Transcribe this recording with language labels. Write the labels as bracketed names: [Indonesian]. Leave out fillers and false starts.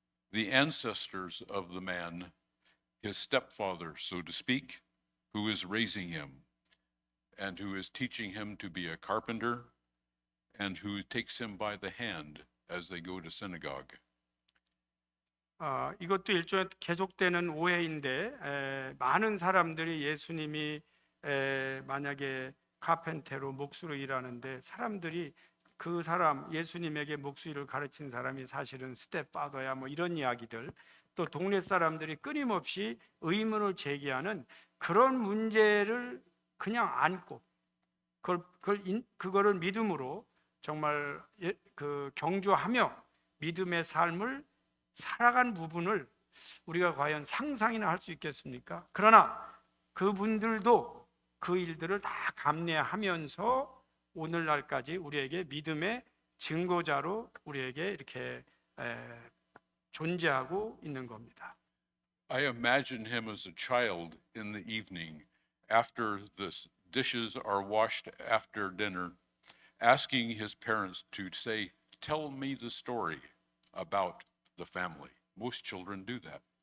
[English] The ancestors of the man, his stepfather, so to speak, who is raising him and who is teaching him to be a carpenter and who takes him by the hand as they go to synagogue. [Korean] 이것도 일종의 계속되는 오해인데 많은 사람들이 예수님이 만약에 카펜테로 목수로 일하는데 사람들이 그 사람 예수님에게 목수일을 가르친 사람이 사실은 스텝파더야 뭐 이런 이야기들 또 동네 사람들이 끊임없이 의문을 제기하는 그런 문제를 그냥 안고 그거를 믿음으로 정말 경주하며 믿음의 삶을 살아간 부분을 우리가 과연 상상이나 할 수 있겠습니까? 그러나 그분들도 그 일들을 다 감내하면서 오늘날까지 우리에게 믿음의 증거자로 우리에게 이렇게 존재하고 있는 겁니다. [English] I imagine him as a child in the evening after the dishes are washed after dinner, asking his parents to say, "Tell me the story about the family." Most children do that.